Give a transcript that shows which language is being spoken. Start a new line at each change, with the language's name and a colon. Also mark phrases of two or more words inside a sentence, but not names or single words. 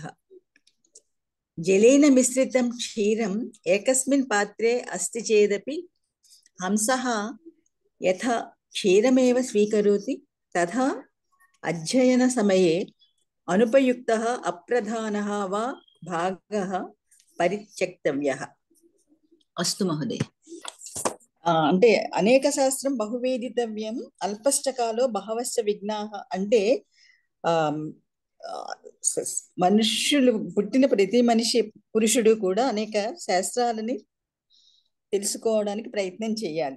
Sanskrit: जलेन मिश्रितं क्षीरम् एकस्मिन् पात्रे अस्ति चेदपि हंसः यथा क्षीरमेव स्वीकरोति तथा अध्ययनसमये अनुपयुक्तः अप्रधानः वा भागः परित्यक्तव्यः. अस्तु महोदय.
Telugu: అంటే
Sanskrit: అనేక శాస్త్రం బహువేదితవ్యం అల్పశ్చ కాలో బహవశ్చ విఘ్నాః
Telugu: అంటే మనుష్యులు పుట్టిన ప్రతి మనిషి పురుషుడు కూడా అనేక శాస్త్రాలని తెలుసుకోవడానికి ప్రయత్నం చేయాలి.